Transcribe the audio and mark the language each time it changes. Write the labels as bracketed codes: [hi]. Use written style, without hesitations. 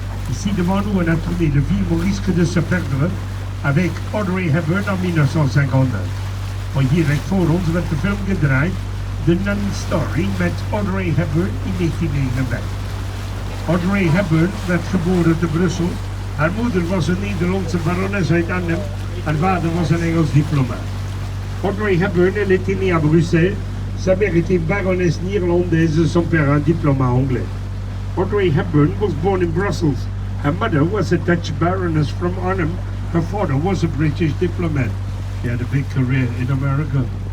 [fr] Ici devant nous, on a tourné le film Au risque de se perdre avec Audrey Hepburn en 1959. [nl] Maar hier recht voor ons werd de film gedraaid The Nun Story met Audrey Hepburn in 1959. Audrey Hepburn werd geboren te Brussel. Haar moeder was een Nederlandse barones uit Arnhem. Haar vader was een Engels diplomaat. [fr] Audrey Hepburn, elle était née à Bruxelles. Sa mère était baronesse néerlandaise, son père un diplomate anglais. [en] Audrey Hepburn was born in Brussels. Her mother was a Dutch baroness from Arnhem. Her father was a British diplomat. He had a big career in America.